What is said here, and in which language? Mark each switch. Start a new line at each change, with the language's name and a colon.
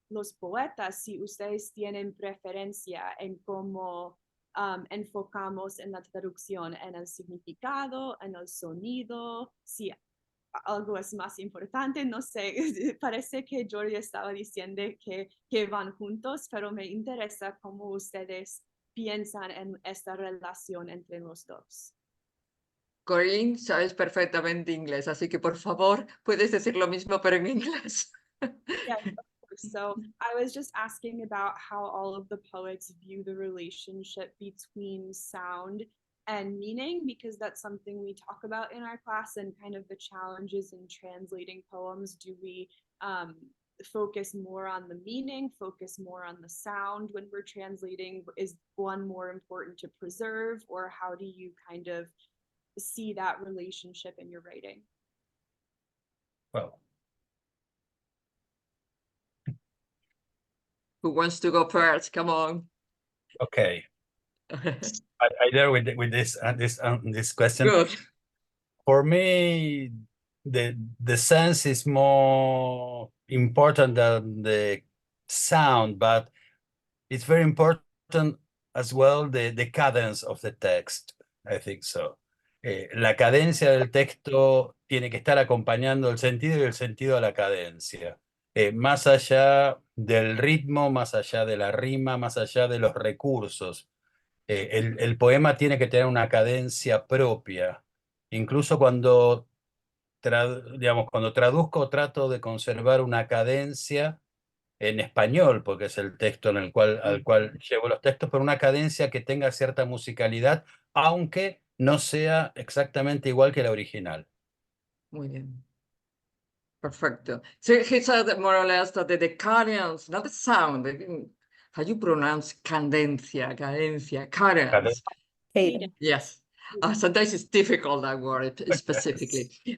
Spanish: los poetas si ustedes tienen preferencia en cómo enfocamos en la traducción, en el significado, en el sonido, si algo es más importante, no sé, parece que Jordi estaba diciendo que van juntos, pero me interesa cómo ustedes piensan en esta relación entre los dos. Corinne, sabes perfectamente inglés, así que por favor puedes decir lo mismo pero en inglés.
English: Yeah, of course. So I was just asking about how all of the poets view the relationship between sound and meaning, because that's something we talk about in our class, and kind of the challenges in translating poems. Do we focus more on the meaning, focus more on the sound when we're translating? Is one more important to preserve, or how do you kind of see that relationship in your writing? Well, Who wants to go first? Come on. okay. I dare with this question. Good. For me, the sense is more important than the sound, but it's very important as well the cadence of the text. I think so.
Spanish: La cadencia del texto tiene que estar acompañando el sentido y el sentido a la cadencia. Más allá del ritmo, más allá de la rima, más allá de los recursos. El poema tiene que tener una cadencia propia. Incluso cuando traduzco, trato de conservar una cadencia en español, porque es el texto al cual llevo los textos, pero una cadencia que tenga cierta musicalidad, aunque no sea exactamente igual que la original. Muy bien. Perfecto.
English: So he said more or less that the cadence, not the sound, how you pronounce cadencia, cadence. Cadence. Yes. Sometimes it's difficult, that word specifically.